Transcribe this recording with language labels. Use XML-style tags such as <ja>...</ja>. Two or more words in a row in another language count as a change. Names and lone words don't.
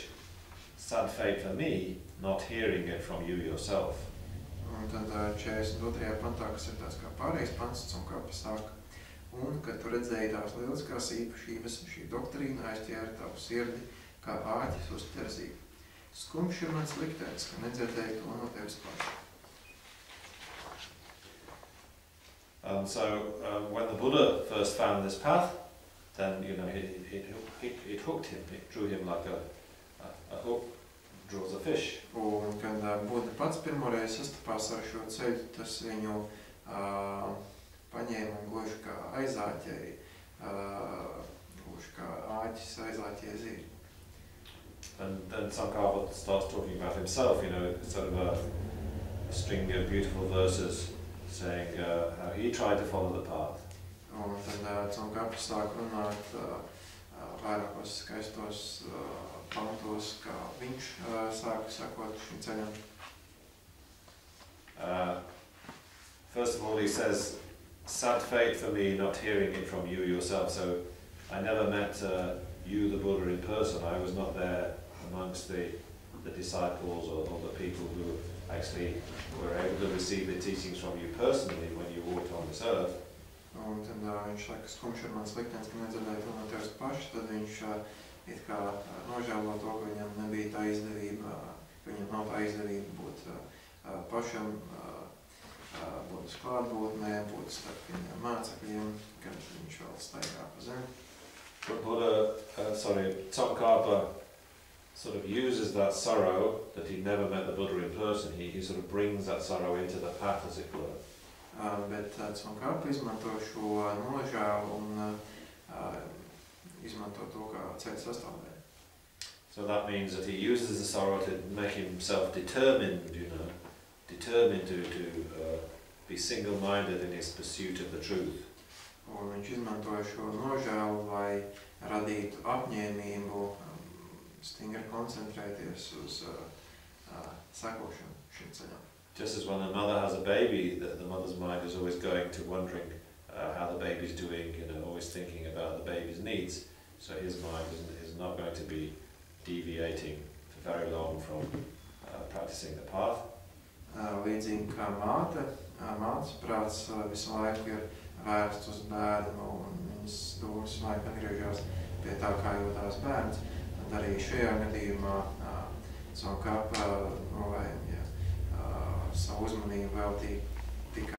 <en>Sad fate for me, not hearing it from you yourself.</en> <lv>Un tad 42. pantā, kas ir tāds kā pārējais pants, Tsongkhapa saka, un, kad tu redzēji tās lieliskās īpašības, šī doktrīna aizķēra tavu sirdi, kā āķis uz terzību. Skumjš ir mans liktenis, ka nedzirdēju to no tevis paša.</lv> <en>And so when the Buddha first found this path, then it hooked him. It drew him like a hook draws a fish.</en> <lv>Un kad Buddha pats pirmoreiz sastapās ar šo ceļu, tas viņu paņēma un gluži kā aizāķēja, gluži kā āķis aizāķēja zīri.</lv> <en>And then Tsongkhapa starts talking about himself, sort of a string of beautiful verses saying how he tried to follow the path.</en> <lv>Un tad Tsongkhapa sāk runāt vairākos skaistos pantos, kā viņš sāka sekot šim ceļam.</lv> <en>First of all, he says, sad fate for me not hearing it from you yourself. So I never met you, the Buddha, in person. I was not there amongst the disciples or the people who actually were able to receive the teachings from you personally when you walked on this earth.</en> <lv>Un tad viņš saka, skumjš ir mans liktenis, ka nedzirdēju to no tevis paša, tad viņš it kā nožēlo to, ka viņam nebija tā izdevība, ka viņam nav tā izdevība būt pašam, būt uz klātbūtnē, būt starp viņam mācekļiem, kad viņš vēl staigā pa zemi.</lv> <en>Tsongkhapa sort of uses that sorrow that he never met the Buddha in person. He sort of brings that sorrow into the path, as it were.</en> <lv>Bet Tsongkhapa izmanto šo nožēlu un izmanto to kā ceļa sastāvdaļu.</lv> <en>So that means that he uses the sorrow to make himself determined, determined to be single-minded in his pursuit of the truth.</en> <lv>Un viņš izmantoja šo nožēlu, lai radītu apņēmību, stingri koncentrēties uz sekošanu šim ceļam.</lv> <en>Just as when a mother has a baby, the mother's mind is always going to wondering how the baby's doing, always thinking about the baby's needs. So his mind is not going to be deviating for very long from practicing the path.</en> <lv>Līdzīgi kā mātes prāts visu laiku ir vērsts uz bērnu un viņas domas visu laiku atgriežas pie tā, kā jūtās bērns. Tad arī šajā gadījumā Tsongkhapa nolēma savu uzmanību veltīt</lv>